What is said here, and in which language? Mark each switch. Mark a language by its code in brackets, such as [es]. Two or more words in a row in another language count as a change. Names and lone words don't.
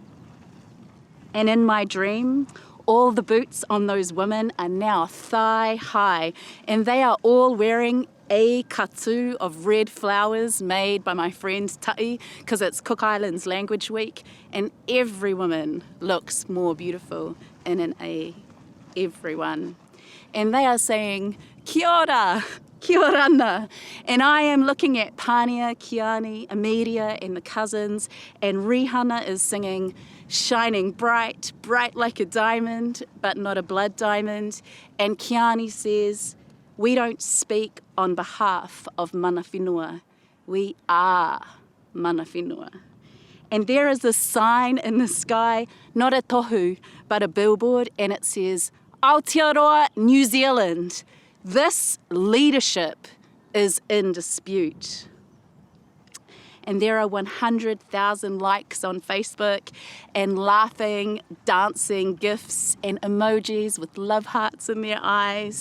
[en] And in my dream, all the boots on those women are now thigh high, and they are all wearing a katu of red flowers made by my friend Tai, because it's Cook Islands Language Week, and every woman looks more beautiful in an A. Everyone. And they are saying, [mi] kia ora, [rar] kia orana. [en] And I am looking at Pānia, Kiani, Amelia and the cousins, and Rihanna is singing, shining bright, bright like a diamond, but not a blood diamond. And Kiani says, we don't speak on behalf of [mi] mana whenua. [en] We are [mi] mana whenua. [en] And there is a sign in the sky, not a tohu, but a billboard, and it says, Aotearoa, New Zealand. This leadership is in dispute. And there are 100,000 likes on Facebook and laughing, dancing gifs and emojis with love hearts in their eyes.